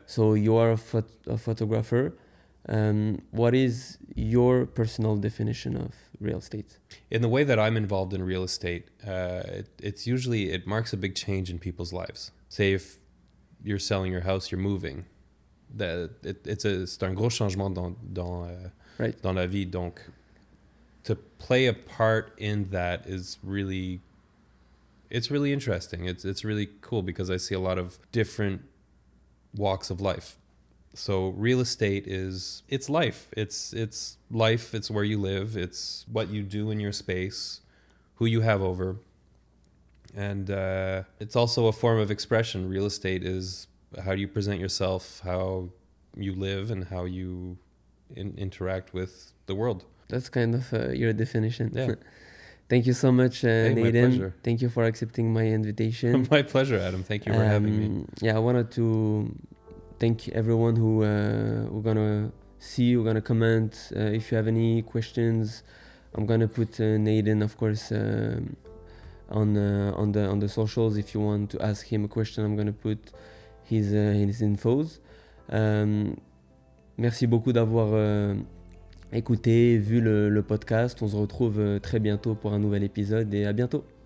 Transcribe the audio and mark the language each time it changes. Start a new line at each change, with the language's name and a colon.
English: So you are a photographer. What is your personal definition of real estate? In the way that I'm involved in real estate, it marks a big change in people's lives. Say if you're selling your house, you're moving.
French: C'est un gros changement dans la vie. Donc,
English: to play a part in that is really interesting. It's really cool because I see a lot of different walks of life. So real estate it's life. It's life. It's where you live. It's what you do in your space, who you have over. And it's also a form of expression. Real estate is how you present yourself, how you live, and how you interact with the world. That's kind of your definition. Yeah. Thank you so much, Nathan. My pleasure. Thank you for accepting my invitation. My pleasure, Adam. Thank you for having me. Yeah, I wanted to thank everyone who gonna see, who gonna comment. If you have any questions, I'm gonna put Nathan, of course, on the socials. If you want to ask him a question, I'm gonna put his infos.
French: Merci beaucoup d'avoir écouté, vu le podcast. On se retrouve très bientôt pour un nouvel épisode, et à bientôt.